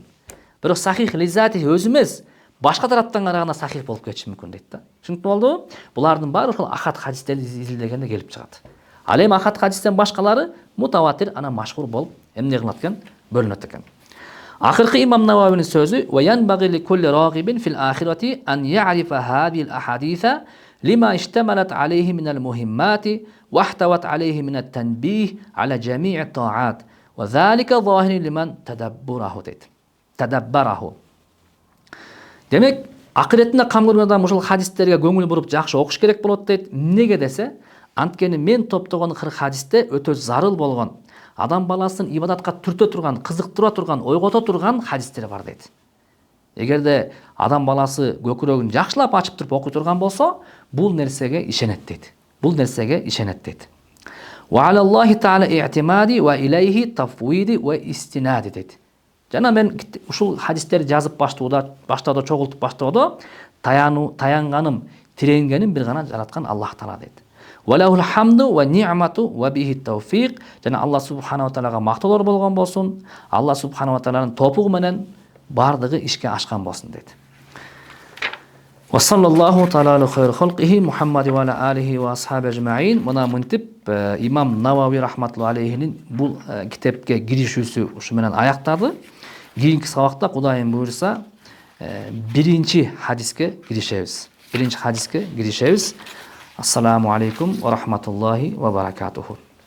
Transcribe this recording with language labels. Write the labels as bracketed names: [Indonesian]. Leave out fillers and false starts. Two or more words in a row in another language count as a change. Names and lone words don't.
[Kyrgyz] Бирок [Arabic] صحيح لذاته [Kyrgyz] өзү эмес, башка тараптан караганда сахих болуп кетиши мүмкүн дейт да. Түшүнүктүү болдубу? Булардын баары ошол ахат хадистерди изилдегенде келип чыгат. Ал эми ахат хадистен башкалары мутаватир, анан машхур болуп эмне кылат экен? Бөлүнөт экен. Акыркы имам Нававинин сөзү: [Arabic] "وينبغي لكل راغب في الآخرة أن يعرف هذه الأحاديث لما اشتملت عليه من المهمات واحتوت عليه من التنبيه على جميع الطاعات وذلك ظاهر لمن تدبره." [Kyrgyz] Демек, акыретинде кам көргөн адам ушул хадистерге көңүл буруп жакшы окуш керек болот дейт. Неге десе, анткени мен топтогон 40 хадисте өтө зарыл болгон, адам баласын ибадатка түртө турган, кызыктыра турган, ойгото турган хадистер бар дейт. Эгерде адам баласы көкүрөгүн жакшылап ачып туруп окуй турган болсо, бул нерсеге ишенет дейт. [Arabic] وعلى الله تعالى اعتمادي وإليه تفويضي واستنادي дейт. [Kyrgyz] Жана мен ушул хадистерди жазып баштоодо чогултуп баштоодо таянганым, тиренгеним бир гана жараткан Аллах Таала дейт. [Arabic] وله الحمد والنعمة وبه التوفيق. [Kyrgyz] Жана Аллах субханаху таалага мактоолор болгон болсун. Аллах субханаху тааланын топугу менен бардыгы ишке ашкан болсун дейт. [Arabic] وصلى الله تعالى على خير خلقه محمد وعلى آله وأصحابه أجمعين. [Kyrgyz] Мына мынтип имам Навави рахматуллахи алейхинин бул китепке киришүүсү ушу менен аяктады. Кийинки сабакта Кудайым буйрса биринчи хадиске киришебиз. [Arabic] السلام عليكم ورحمة الله وبركاته.